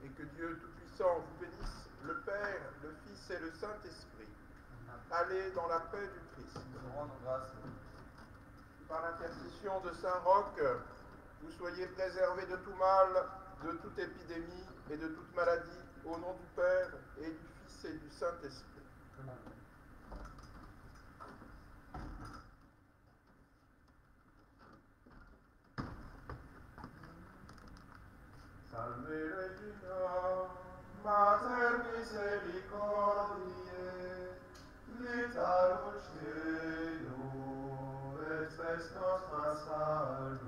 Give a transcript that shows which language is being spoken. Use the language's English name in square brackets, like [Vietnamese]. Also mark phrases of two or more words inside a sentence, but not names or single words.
[French] Et que Dieu Tout-Puissant vous bénisse, le Père, le Fils et le Saint-Esprit. Allez dans la paix du Christ. Nous rendons grâce. Par l'intercession de Saint Roch, vous soyez préservés de tout mal, de toute épidémie et de toute maladie, au nom du Père et du Fils et du Saint-Esprit. [Latin] Salve Regina, Mater misericordiae, vita Deo, et spes nostra salve.